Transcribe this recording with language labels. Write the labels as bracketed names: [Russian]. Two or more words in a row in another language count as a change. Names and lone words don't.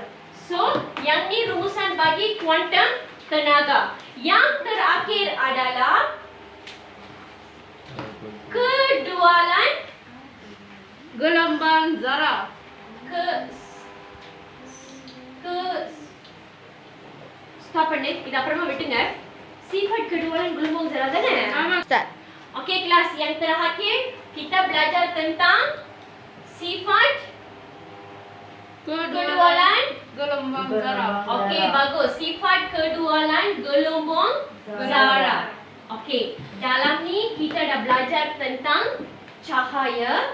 [Malay] So, yang ni rumusan bagi kuantum tenaga. Yang terakhir adalah kedualan Gelombang zarah. [Tamil] Stop பண்ணு. இது அப்புறமா விட்டுங்க. [Malay] sifat kedualan gelombang zarah [Tamil] தானே? ஆமா Start. [Malay] Okey kelas, yang terakhir kita belajar tentang sifat kedualan. Gelombang zarah. Okey, bagus. Sifat kedualan gelombang zarah. Okey, dalam ni kita dah belajar tentang cahaya.